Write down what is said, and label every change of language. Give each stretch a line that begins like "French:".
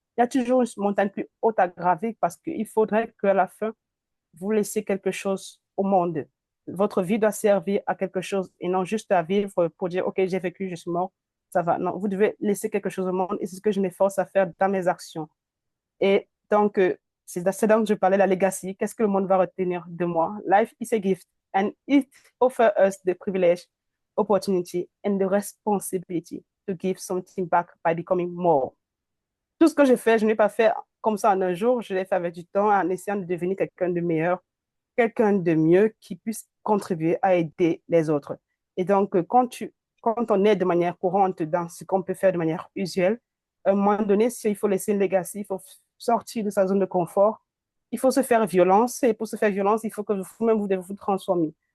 French: Il y a toujours une montagne plus haute à gravir parce qu'il faudrait qu'à la fin, vous laissez quelque chose au monde. Votre vie doit servir à quelque chose et non juste à vivre pour dire, OK, j'ai vécu, je suis mort, ça va. Non, vous devez laisser quelque chose au monde et c'est ce que je m'efforce à faire dans mes actions. Et donc, c'est là que je parlais, la legacy. Qu'est-ce que le monde va retenir de moi?
English: Life is a gift and it offers us the privilege, opportunity and the responsibility to give something back by becoming more.
French: Tout ce que j'ai fait, je n'ai pas fait comme ça en un jour, je l'ai fait avec du temps en essayant de devenir quelqu'un de meilleur, quelqu'un de mieux qui puisse contribuer à aider les autres. Et donc, quand on est de manière courante dans ce qu'on peut faire de manière usuelle, à un moment donné, s'il faut laisser une legacy, il faut sortir de sa zone de confort, il faut se faire violence, et pour se faire violence, il faut que vous-même vous devez vous transformer.